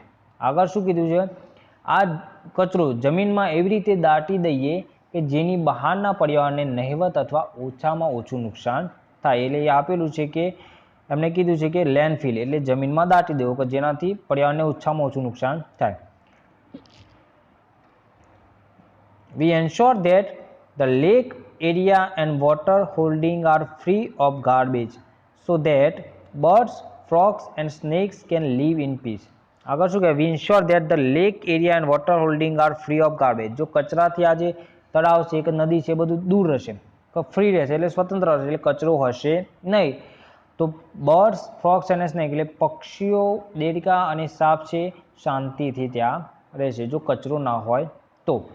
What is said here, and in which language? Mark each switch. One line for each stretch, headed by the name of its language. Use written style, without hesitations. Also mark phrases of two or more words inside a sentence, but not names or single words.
Gujarati: આગળ શું કીધું છે, આ કચરો જમીનમાં એવી રીતે દાટી દઈએ કે જેની બહારના પર્યાવરણને નહિવત અથવા ઓછામાં ઓછું નુકસાન થાય. એટલે એ આપેલું છે કે એમણે કીધું છે કે લેન્ડફિલ એટલે જમીનમાં દાટી દેવો કે જેનાથી પર્યાવરણને ઓછામાં ઓછું નુકસાન થાય.
English: We ensure that the lake area and water holding are free of garbage so that birds, frogs and snakes can live in peace.
Gujarati: આગળ શું કહે,
English: we ensure that the lake area and water holding are free of garbage.
Gujarati: જો કચરાથી આ જે તળાવ છે કે નદી છે બધું દૂર રહેશે, ફ્રી રહેશે એટલે સ્વતંત્ર રહેશે, એટલે કચરો હશે નહીં. તો
English: birds, frogs
Gujarati: અને સ્નેક એટલે પક્ષીઓ, દેડકા અને સાપ છે શાંતિથી ત્યાં રહેશે જો કચરો ના હોય તો.